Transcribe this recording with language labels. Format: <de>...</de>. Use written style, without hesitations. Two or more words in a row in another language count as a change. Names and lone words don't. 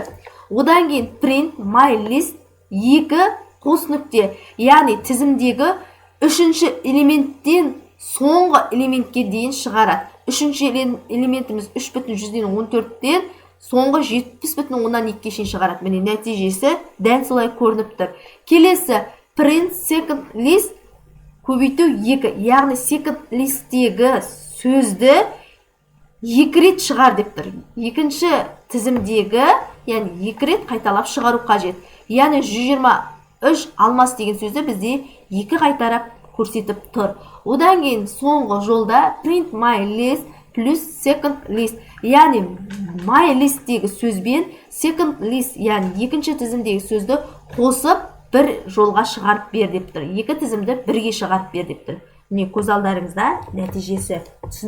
<kk>Одан кейін</kk> <en>print MyList</en> <kk>2 қос нүкте, яғни тізімдегі үшінші элементтен соңғы элементке дейін шығарады. Үшінші элементіміз 3,14-тен соңғы 70,2-ке шейін шығарады. Міне нәтижесі дәл солай көрініп тұр. Келесі</kk> <en>print second list</en> <kk>көбейту 2, яғни second list'тегі сөзді 2 рет шығар деп тұр. Екінші тізімдегі, яғни 2 рет қайталап шығару қажет. Яғни 123 алмас деген сөзді бізде 2 қайтарап көрсетіп тұр. Одан кейін соңғы жолда</kk> <en>print MyList</en> <kk>плюс</kk> <en>second list,</en> <kk>яғни MyList'тегі сөзбен</kk> <en>second list,</en> <kk>яғни екінші тізімдегі сөзді қосып бір жолға шығарып бер деп тұр. Екі тізімді бірге шығарып бер деп тұр. Міне көз алдарыңызда нәтижесі.</kk>